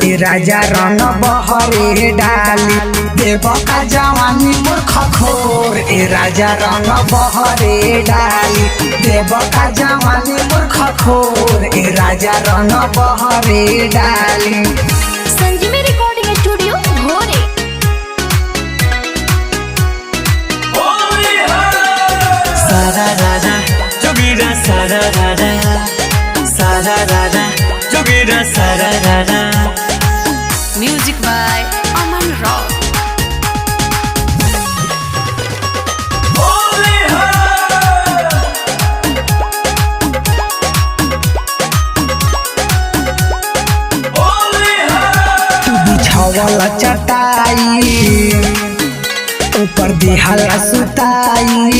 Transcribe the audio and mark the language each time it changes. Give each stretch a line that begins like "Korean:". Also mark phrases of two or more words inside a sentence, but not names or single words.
Bhojpuri: ए राजा रंग बहरे डाली देव का जवानी मूर्ख खोर। ए राजा रंग बहरे डाली देव का जवानी मूर्ख खोर। ए राजा रंग बहरे डाली। संजीवी
English: recording studio
Bhojpuri: घोरे। सारारारा, जोगीरा सारारारा, सारारारा, जोगीरा सारारारा.
English: Music by Aman Rao.
Bhojpuri: तू बिछावल चटाई ऊपर दिहला सुताई।